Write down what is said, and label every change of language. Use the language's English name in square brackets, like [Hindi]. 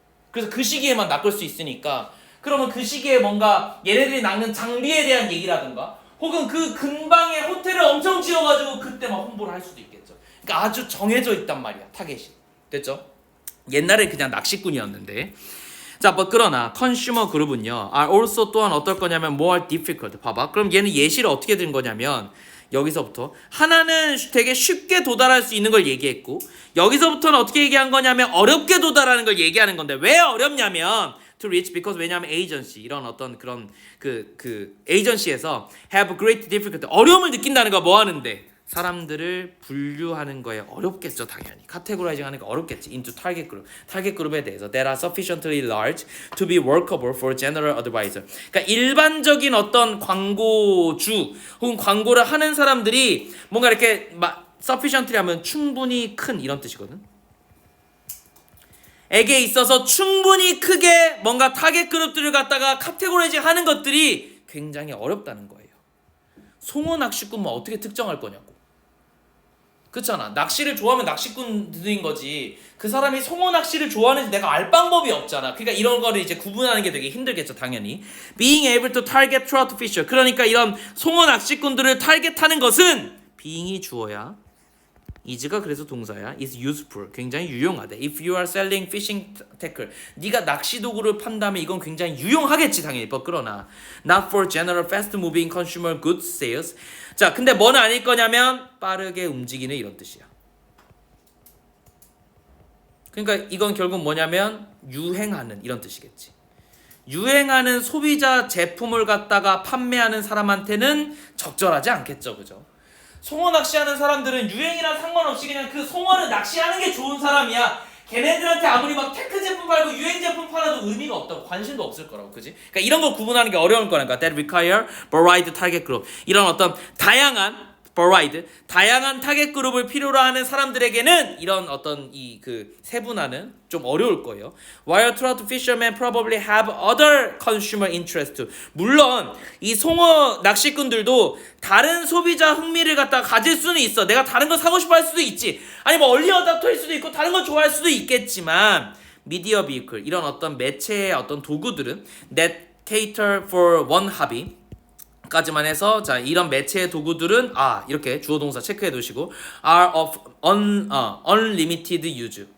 [Korean] 그래서 그 시기에만 낚을 수 있으니까 그러면 그 시기에 뭔가 얘네들이 낚는 장비에 대한 얘기라든가 혹은 그 근방에 호텔을 엄청 지어가지고 그때 막 홍보를 할 수도 있겠죠. 그러니까 아주 정해져 있단 말이야. 타겟이. 됐죠? 옛날에 그냥 낚시꾼이었는데 자, 뭐 그러나 컨슈머 그룹은요. [English] are also [Korean] 또한 어떨 거냐면 [English] more difficult. [Korean] 봐봐. 그럼 얘는 예시를 어떻게 든 거냐면 여기서부터 하나는 되게 쉽게 도달할 수 있는 걸 얘기했고 여기서부터는 어떻게 얘기한 거냐면 어렵게 도달하는 걸 얘기하는 건데 왜 어렵냐면 [English] to reach because [Korean] 왜냐하면 agency 이런 어떤 그런 그 에이전시에서 [English] have great difficulty [Korean] 어려움을 느낀다는 거 뭐 하는데 사람들을 분류하는 거에 어렵겠죠, 당연히. 카테고라이징 하는 거 어렵겠지. [English] into target group. [Korean] 타겟 그룹에 대해서 [English] that are sufficiently large to be workable for general advisor. [Korean] 그러니까 일반적인 어떤 광고주 혹은 광고를 하는 사람들이 뭔가 이렇게 sufficiently 하면 충분히 큰 이런 뜻이거든. 에게 있어서 충분히 크게 뭔가 타겟 그룹들을 갖다가 카테고라이징 하는 것들이 굉장히 어렵다는 거예요. 송어 낚시꾼만 어떻게 특정할 거냐고. 그렇잖아. 낚시를 좋아하면 낚시꾼들인 거지. 그 사람이 송어 낚시를 좋아하는지 내가 알 방법이 없잖아. 그러니까 이런 거를 이제 구분하는 게 되게 힘들겠죠, 당연히. [English] Being able to target trout fisher. [Korean] 그러니까 이런 송어 낚시꾼들을 타겟하는 것은 being이 주어야. is가 그래서 동사야. [English] is useful. [Korean] 굉장히 유용하대. [English] If you are selling fishing tackle. [Korean] 네가 낚시 도구를 판다면 이건 굉장히 유용하겠지, 당연히. 그러나 [English] not for general fast moving consumer goods sales. [Korean] 자, 근데 뭐는 아닐 거냐면 빠르게 움직이는 이런 뜻이야. 그러니까 이건 결국 뭐냐면 유행하는 이런 뜻이겠지. 유행하는 소비자 제품을 갖다가 판매하는 사람한테는 적절하지 않겠죠, 그죠? 송어 낚시하는 사람들은 유행이랑 상관없이 그냥 그 송어를 낚시하는 게 좋은 사람이야. 걔네들한테 아무리 막 테크 제품 팔고 유행 제품 팔아도 의미가 없다고, 관심도 없을 거라고, 그지? 그러니까 이런 걸 구분하는 게 어려울 거니까. [English] That require varied target group. [Korean] 이런 어떤 다양한 타겟 그룹을 필요로 하는 사람들에게는 이런 어떤 이 그 세분화는 좀 어려울 거예요. [English] While trout fishermen probably have other consumer interest too. [Korean] 물론 이 송어 낚시꾼들도 다른 소비자 흥미를 갖다가 가질 수는 있어. 내가 다른 거 사고 싶어 할 수도 있지. 아니 뭐 얼리 어답터일 수도 있고 다른 거 좋아할 수도 있겠지만 미디어 비클 이런 어떤 매체의 어떤 도구들은 [English] that cater for one hobby [Korean] 까지만 해서 자 이런 매체의 도구들은 이렇게 주어 동사 체크해 두시고 [English] are of unlimited use.